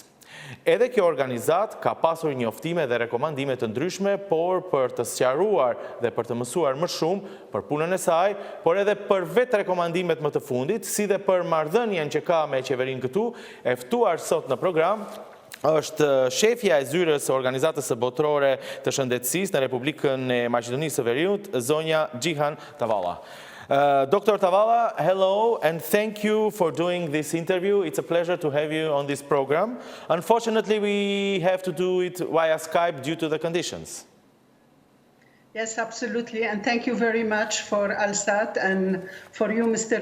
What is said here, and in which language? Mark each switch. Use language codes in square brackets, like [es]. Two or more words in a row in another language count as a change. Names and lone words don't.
[sq] Edhe kjo organizat ka pasur njoftime dhe rekomandime të ndryshme, por për të sqaruar dhe për të mësuar më shumë për punën e saj, por edhe për vetë rekomandimet më të fundit, si dhe për marrëdhënien që ka me qeverinë këtu, e ftuar sot në program është shefja e zyrës së Organizatës së Botërore të Shëndetësisë në Republikën e Maqedonisë së Veriut, zonja Jihane Tawilah. [en] Dr. Tawilah, hello and thank you for doing this interview. It's a pleasure to have you on this program. Unfortunately, we have to do it via Skype due to the conditions. Yes, absolutely. And thank you very much for Alsat and for you, Mr.